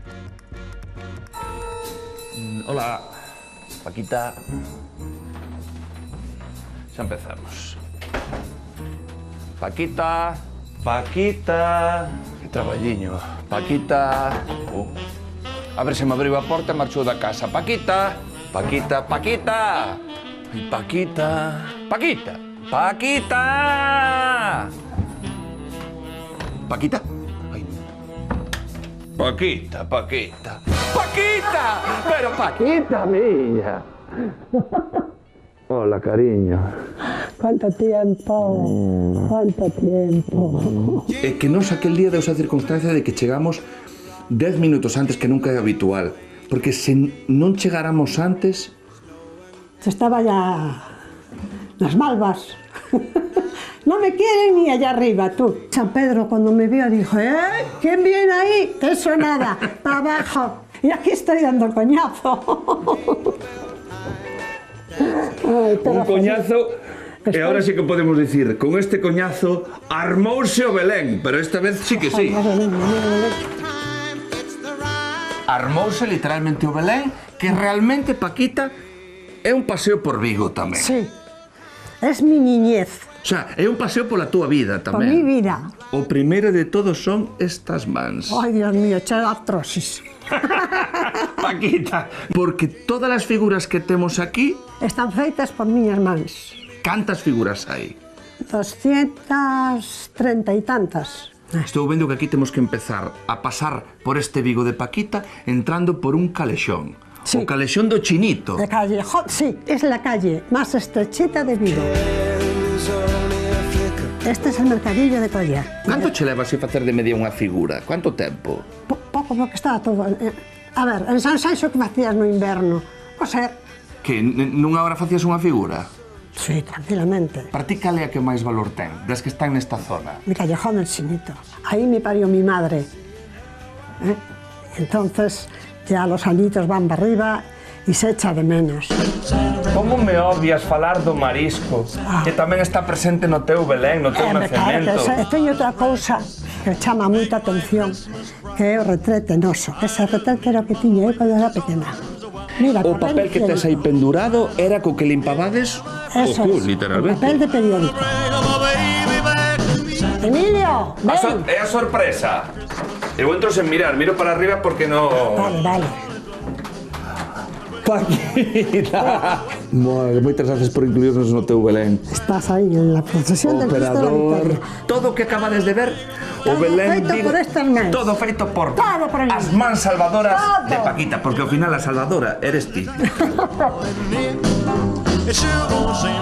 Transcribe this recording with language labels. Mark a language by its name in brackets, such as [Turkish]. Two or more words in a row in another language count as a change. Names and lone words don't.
[Spanish] Hola, Paquita. [Galician] Xa empezamos. Paquita. Paquita... Que traballiño. Paquita. A ver se me abriu a porta e marchou da casa. Paquita. Paquita. Paquita. Ai, Paquita. Paquita. Paquita. Paquita. Ai. Paquita, Paquita. Paquita. Pero Paquita, miña. [Spanish] Hola, cariño. Cuánto tiempo, cuánto tiempo. [Galician] É que nos aquel día deus a circunstancia de que chegamos 10 minutos antes, que nunca é habitual. Porque se non chegáramos antes... Se estaba ya nas malvas. [Spanish] No me quieren ni allá arriba, tú. San Pedro, cuando me vio, dijo, ¿quién viene ahí? Eso nada, para abajo. Y aquí estoy dando coñazo. Ay, [Galician] un coñazo, e ahora sí que podemos dicir, con este coñazo armouse o Belén, pero esta vez sí que sí. Armouse literalmente o Belén, que realmente, Paquita, é un paseo por Vigo tamén. [Spanish] Sí, es mi niñez. [Galician] O sea, é un paseo pola túa vida tamén. [Spanish] Por mi vida. [Galician] O primeiro de todos son estas mans. [Spanish] Ay, Dios mío, [Galician] chega artrosis. Paquita, porque todas as figuras que temos aquí... Están feitas por miñas mans. Cantas figuras hai? 230 e tantas. Estou vendo que aquí temos que empezar a pasar por este Vigo de Paquita entrando por un calexón. Sí. O calexón do Chinito. [Spanish] De Callejón, sí, es la calle más estrechita de Vigo. Este es el mercadillo de Collar. [Galician] Canto che levas a facer de media unha figura? Quanto tempo? Pouco, porque estaba todo... A ver, en San Saixo que facías no inverno? Coser. Que nunha hora facías unha figura? [Spanish] Sí, tranquilamente. [Galician] Para ti cal é a que máis valor ten, das que están nesta zona? [Spanish] Mi Callejón del Chinito. Ahí me parió mi madre. Entonces, ya los añitos van para arriba y se echa de menos. [Galician] Como me obvias falar do marisco, que tamén está presente no teu Belén, no teu nacemento? Teño outra cousa que chama moita atención, que é o retrete noso. Ese retrete era o que tiña eu cando era pequena. Mira, o papel que tes aí pendurado era co que limpabades o cu, literalmente. Papel de periódico. Emilio, ven. É a sorpresa. Eu entro sen mirar, miro para arriba porque no... Vale. Paquita! Moitas gracias por incluirnos no teu Belén. [Spanish] Estás aí en la procesión del Cristo de la Victoria. [Galician] Todo o que acabades de ver, O Belén feito por estas mans. Todo feito por [Spanish] Todo por mí. [Galician] as mans salvadoras Todo. de Paquita, porque ao final a salvadora eres ti.